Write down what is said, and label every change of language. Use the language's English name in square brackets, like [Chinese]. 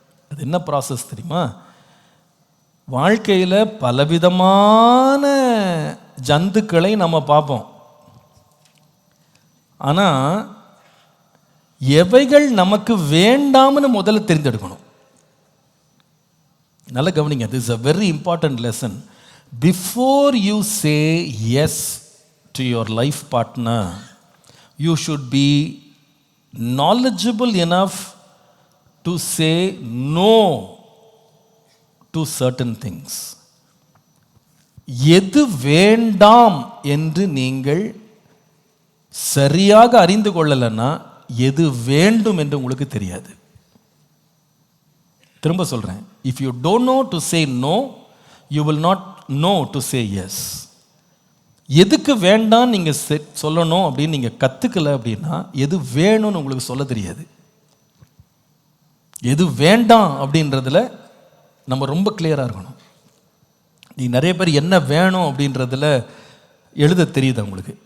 [Tamil] அது என்ன ப்ராசஸ் தெரியுமா? வாழ்க்கையில் பலவிதமான ஜந்துக்களை நம்ம பார்ப்போம். ஆனால் எவைகள் நமக்கு வேண்டாம்னு முதல்ல தெரிந்தெடுக்கணும். நல்ல கவனிங்க, [English] this is a very important lesson. Before you say yes to your life partner, you should be knowledgeable enough to say no to certain things. [Tamil] எது வேண்டாம் என்று நீங்கள் சரியாக அறிந்து கொள்ளலைன்னா எது வேண்டும் என்று உங்களுக்கு தெரியாது. திரும்ப சொல்றேன், [English] if you don't know to say no, you will not know to say yes. [Tamil] எதுக்கு வேண்டாம் நீங்க சொல்லணும் அப்படின்னு நீங்க கத்துக்கல அப்படின்னா எது வேணும்னு உங்களுக்கு சொல்ல தெரியாது. எது வேண்டாம் அப்படின்றதுல நம்ம ரொம்ப கிளியராக இருக்கணும். நீ நிறைய பேர் என்ன வேணும் அப்படின்றதுல எழுத தெரியுது உங்களுக்கு.